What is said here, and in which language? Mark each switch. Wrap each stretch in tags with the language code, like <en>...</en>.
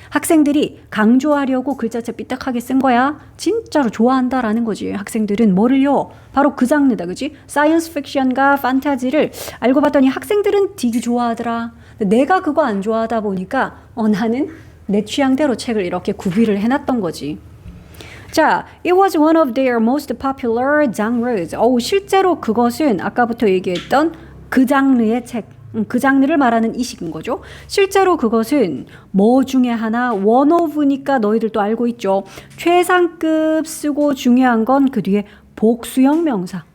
<ko>학생들이 강조하려고 글자체 삐딱하게 쓴 거야. 진짜로 좋아한다라는 거지. 학생들은 뭐를요? 바로 그 장르다 그지? 사이언스 픽션과 판타지를 알고 봤더니 학생들은 되게 좋아하더라. 내가 그거 안 좋아하다 보니까 나는 내 취향대로 책을 이렇게 구비를 해놨던 거지.</ko> <en>자, it was one of their most popular genres.</en> <ko>실제로 그것은 아까부터 얘기했던 그 장르의 책, 그 장르를 말하는 이식인 거죠. 실제로 그것은 뭐 중에 하나 one of니까 너희들도 알고 있죠. 최상급 쓰고 중요한 건 그 뒤에 복수형 명사.</ko>